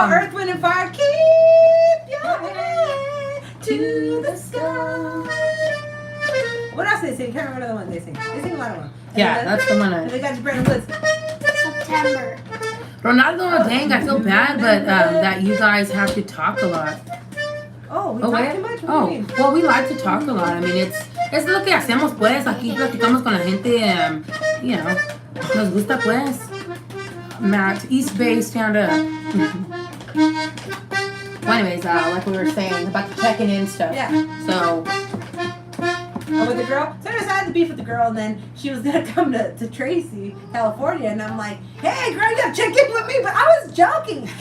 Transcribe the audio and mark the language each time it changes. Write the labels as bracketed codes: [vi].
[en] Earth, Wind, and Fire, keep your head to the sky. What else they sing? I can't remember the one they sing. They sing a lot of them. Yeah, that's the one. And they got Brandon Woods. September. Ronaldo, dang, I feel bad, but that you guys have to talk a lot. Oh, we talk too much? What do you mean? Well, we like to talk a lot. I mean, [es] es lo que hacemos, pues. Aquí platicamos con la gente, you know, nos gusta, pues. [en] Matt, East Bay, stand up. Well, anyways, like we were saying about the checking in stuff. Yeah. So. With the girl? So anyways, I had the beef with the girl, and then she was going to come to Tracy, California, and I'm like, hey, girl, you got to check in with me, but I was joking.